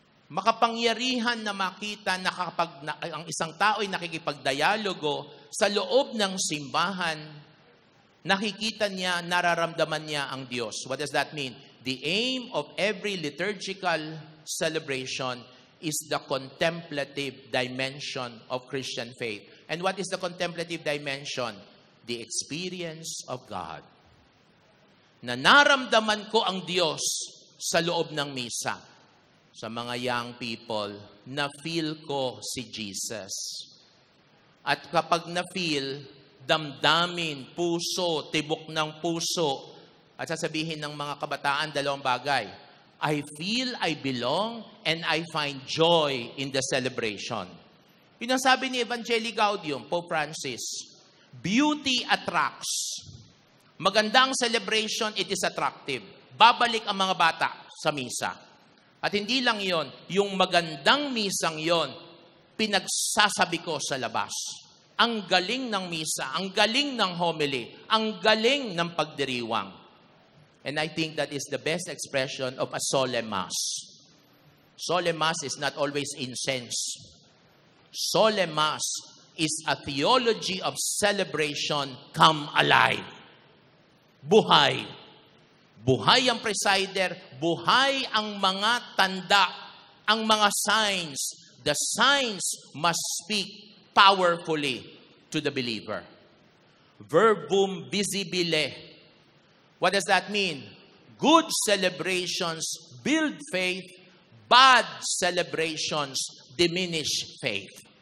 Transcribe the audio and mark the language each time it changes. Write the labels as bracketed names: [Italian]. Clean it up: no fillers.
[Filipino] Makapangyarihan na makita na kapag ang isang tao ay nakikipagdialogo sa loob ng simbahan, nakikita niya, nararamdaman niya ang Diyos. [English] What does that mean? The aim of every liturgical celebration is the contemplative dimension of Christian faith. And what is the contemplative dimension? The experience of God. [Filipino] Na naramdaman ko ang Diyos sa loob ng misa. Sa mga [English] young people, [Filipino] na-feel ko si Jesus. At kapag na-feel, damdamin, puso, tibok ng puso, at sasabihin ng mga kabataan, dalawang bagay. [English] I feel I belong and I find joy in the celebration. [Filipino] Yun ang sabi ni Evangelii Gaudium, Pope Francis. [English] Beauty attracts. [Filipino] Maganda ang celebration, [English] it is attractive. [Filipino] Babalik ang mga bata sa misa. At hindi lang yon, yung magandang misang yon, pinagsasabi ko sa labas. Ang galing ng misa, ang galing ng homily, ang galing ng pagdiriwang. [English] And I think that is the best expression of a solemn mass. Solemn mass is not always incense. Solemn mass is a theology of celebration come alive. [Filipino] Buhay. Buhay ang presider, buhay ang mga tanda, ang mga signs. [English] The signs must speak powerfully to the believer. Verbum visibile. What does that mean? Good celebrations build faith, bad celebrations diminish faith.